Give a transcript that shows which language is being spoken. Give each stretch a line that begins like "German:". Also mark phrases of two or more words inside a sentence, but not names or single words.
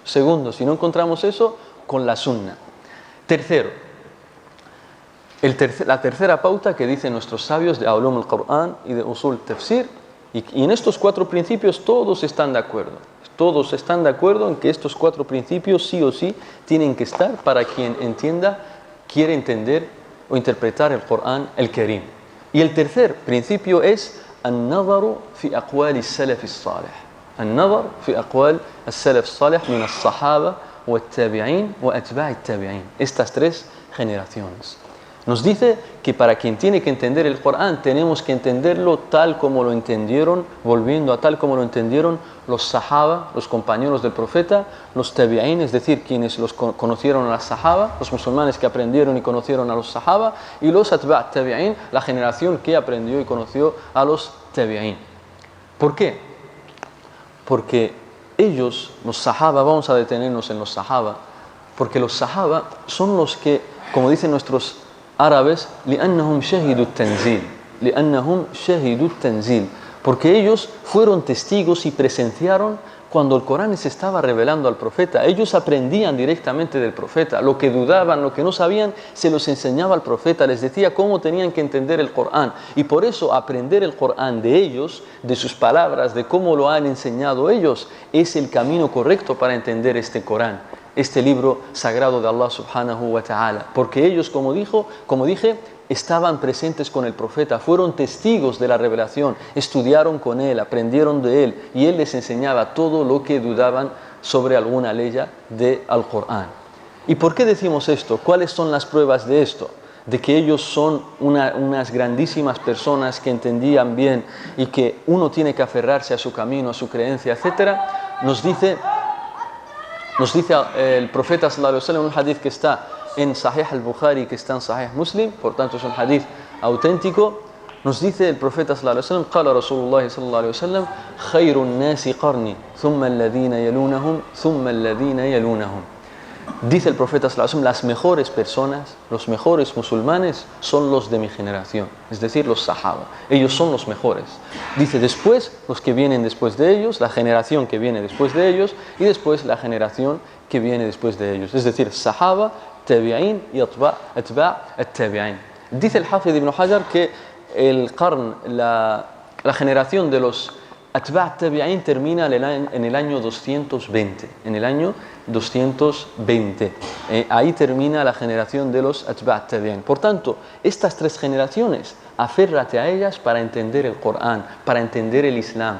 Spanish: Segundo, si no encontramos eso, con la sunna. Tercero, la tercera pauta que dicen nuestros sabios de
Arabic: علوم القرآن
Spanish: y de
Arabic: أصول التفسير,
Spanish: y en estos 4 principios todos están de acuerdo. Todos están de acuerdo en que estos 4 principios sí o sí tienen que estar para quien quiere entender o interpretar el Corán el Karim. Y el tercer principio es
Arabic: النظر في أقوال السلف الصالح. النظر في أقوال السلف الصالح من الصحابة والتابعين وأتباع التابعين.
Spanish: Estas 3 generaciones. Nos dice que para quien tiene que entender el Corán tenemos que entenderlo tal como lo entendieron, volviendo a tal como lo entendieron los sahaba, los compañeros del profeta, los tabi'in, es decir, quienes los conocieron a los sahaba, los musulmanes que aprendieron y conocieron a los sahaba, y los
Arabic: أتباع التابعين,
Spanish: la generación que aprendió y conoció a los tabi'in. ¿Por qué? Porque ellos, los sahaba, vamos a detenernos en los sahaba, porque los sahaba son los que, como dicen nuestros árabes,
Arabic: لأنهم شهدوا التنزيل,
Spanish: porque ellos fueron testigos y presenciaron cuando el Corán se estaba revelando al profeta. Ellos aprendían directamente del profeta, lo que dudaban, lo que no sabían, se los enseñaba al profeta, les decía cómo tenían que entender el Corán, y por eso aprender el Corán de ellos, de sus palabras, de cómo lo han enseñado ellos, es el camino correcto para entender este Corán, este libro sagrado de Allah
Arabic: سبحانه وتعالى,
Spanish: porque ellos, como dije, estaban presentes con el profeta, fueron testigos de la revelación, estudiaron con él, aprendieron de él, y él les enseñaba todo lo que dudaban sobre alguna ley del Corán. ¿Y por qué decimos esto? ¿Cuáles son las pruebas de esto? De que ellos son unas grandísimas personas que entendían bien y que uno tiene que aferrarse a su camino, a su creencia, etc. Nos dice el profeta
Arabic: صلى الله عليه وسلم,
Spanish: un hadith que está en Sahih al-Bukhari, que está en Sahih Muslim, por tanto es un hadith auténtico. Nos dice el profeta
Arabic: صلى الله عليه وسلم قال رسول الله صلى الله عليه وسلم خير الناس قرني ثم الذين يلونهم ثم الذين يلونهم.
Spanish: Dice el profeta
Arabic: صلى الله عليه وسلم:
Spanish: las mejores personas, los mejores musulmanes son los de mi generación, es decir, los sahaba. Ellos son los mejores. Dice después los que vienen después de ellos, la generación que viene después de ellos, y después la generación que viene después de ellos, es decir, sahaba, tabi'in y
Arabic: أتباع التابعين.
Spanish: Dice el Hafid ibn Hajar que el qarn, la generación de los
Arabic: أتباع التابعين
Spanish: termina en el año 220. En el año 220. Ahí termina la generación de los
Arabic: أتباع التابعين.
Spanish: Por tanto, estas 3 generaciones, aférrate a ellas para entender el Corán, para entender el Islam.